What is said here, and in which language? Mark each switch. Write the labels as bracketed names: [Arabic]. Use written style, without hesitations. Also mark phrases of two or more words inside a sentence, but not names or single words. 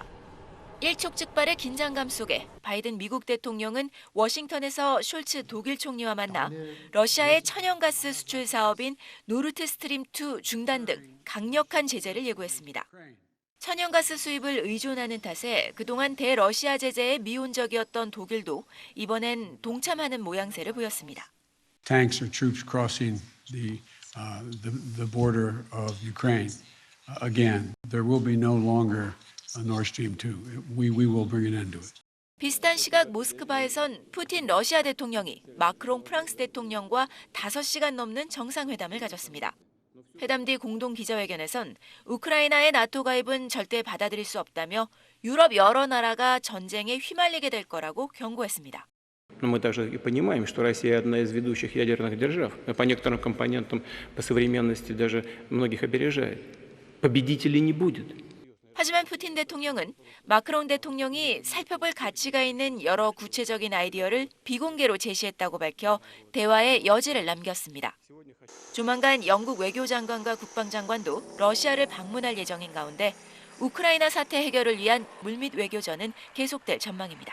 [Korean] 일촉즉발의 긴장감 속에 바이든 미국 대통령은 워싱턴에서 숄츠 독일 총리와 만나 러시아의 천연가스 수출 사업인 노르트 스트림 2 중단 등 강력한 제재를 예고했습니다. 천연가스 수입을 의존하는 탓에 그동안 대러시아 제재에 미온적이었던 독일도 이번엔 동참하는 모양새를 보였습니다. [English] Tanks or troops crossing the border of Ukraine. Again, there will be no longer a Nord Stream 2. We will bring an end to it. [Korean] 비슷한 시각 모스크바에선 푸틴 러시아 대통령이 마크롱 프랑스 대통령과 5시간 넘는 정상회담을 가졌습니다. 회담 뒤 공동 기자회견에선 우크라이나의 나토 가입은 절대 받아들일 수 없다며 유럽 여러 나라가 전쟁에 휘말리게 될 거라고 경고했습니다. [Russian] Но мы также и понимаем, что Россия одна из ведущих ядерных держав, по некоторым компонентам по современности даже многих опережает. Победителей не будет. [Korean] 하지만 푸틴 대통령은 마크롱 대통령이 살펴볼 가치가 있는 여러 구체적인 아이디어를 비공개로 제시했다고 밝혀 대화의 여지를 남겼습니다. 조만간 영국 외교장관과 국방장관도 러시아를 방문할 예정인 가운데 우크라이나 사태 해결을 위한 물밑 외교전은 계속될 전망입니다.